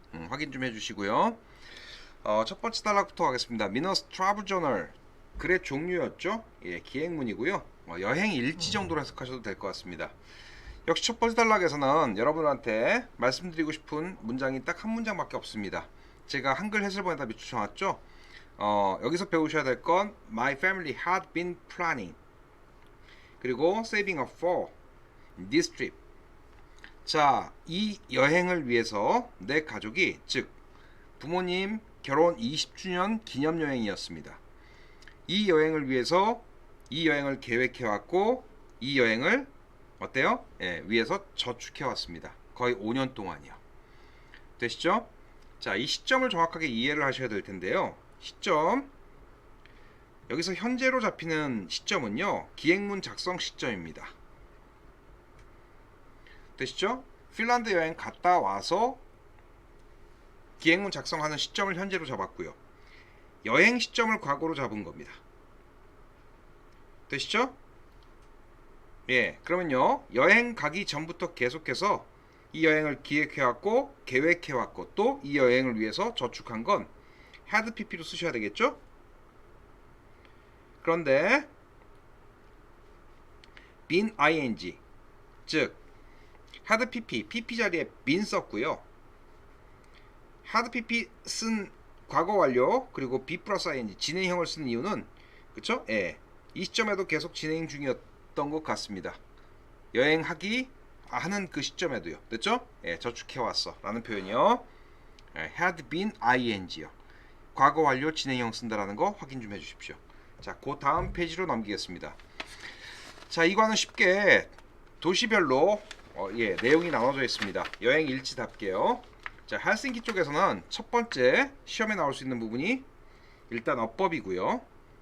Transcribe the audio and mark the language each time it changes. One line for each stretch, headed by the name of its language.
Korean: 확인 좀 해주시고요. 첫 번째 단락부터 가겠습니다. 미너스 트래블 저널 글의 종류였죠. 예, 기행문이고요. 여행 일지 정도로 해석하셔도 될 것 같습니다. 역시 첫 번째 단락에서는 여러분한테 말씀드리고 싶은 문장이 딱 한 문장밖에 없습니다. 제가 한글 해설본에다 비추쳐놨죠. 여기서 배우셔야 될 건
English: My family had been planning,
Korean: 그리고
English: saving up for this trip.
Korean: 자, 이 여행을 위해서 내 가족이, 즉 부모님 결혼 20주년 기념여행이었습니다. 이 여행을 위해서 이 여행을 계획해왔고 이 여행을 어때요? 예, 위해서 저축해왔습니다. 거의 5년 동안이요. 되시죠? 자, 이 시점을 정확하게 이해를 하셔야 될 텐데요. 시점, 여기서 현재로 잡히는 시점은요, 기행문 작성 시점입니다. 되시죠? 핀란드 여행 갔다 와서 기행문 작성하는 시점을 현재로 잡았고요. 여행 시점을 과거로 잡은 겁니다. 되시죠? 예, 그러면요, 여행 가기 전부터 계속해서 이 여행을 기획해왔고 계획해왔고 또 이 여행을 위해서 저축한 건 had pp로 쓰셔야 되겠죠? 그런데 been ing, 즉 had pp 자리에 been 썼고요. had pp 쓴 과거 완료 그리고 be 플러스 ing 진행형을 쓴 이유는, 그쵸? 예, 이 시점에도 계속 진행 중이었던 것 같습니다. 여행하기 하는 그 시점에도요. 됐죠? 예, 저축해왔어 라는 표현이요. 예, had been ing요. 과거 완료 진행형 쓴다라는 거 확인 좀 해주십시오. 자, 그 다음 페이지로 넘기겠습니다. 자, 이과는 쉽게 도시별로 예, 내용이 나눠져 있습니다. 여행 일지답게요. 자, 헬싱키 쪽에서는 첫 번째 시험에 나올 수 있는 부분이 일단 어법이고요.